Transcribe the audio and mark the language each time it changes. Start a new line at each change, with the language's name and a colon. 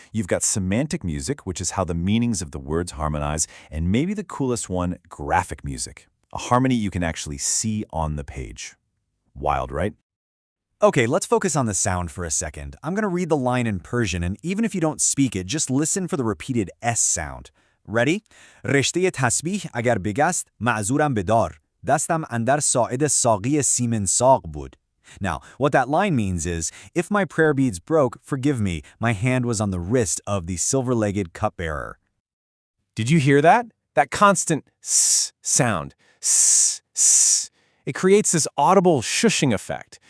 English: You've got semantic music, which is how the meanings of the words harmonize. And maybe the coolest one, graphic music, a harmony you can actually see on the page. Wild, right? Okay, let's focus on the sound for a second. I'm going to read the line in Persian, and even if you don't speak it, just listen for the repeated S sound. Ready?
Persian: رشته تسبیح اگر بگست معذورم بدار. دستم اندر ساعد ساقی سیمن ساق بود.
English: Now, what that line means is, if my prayer beads broke, forgive me, my hand was on the wrist of the silver-legged cupbearer. Did you hear that? That constant s sound. S, s. It creates this audible shushing effect.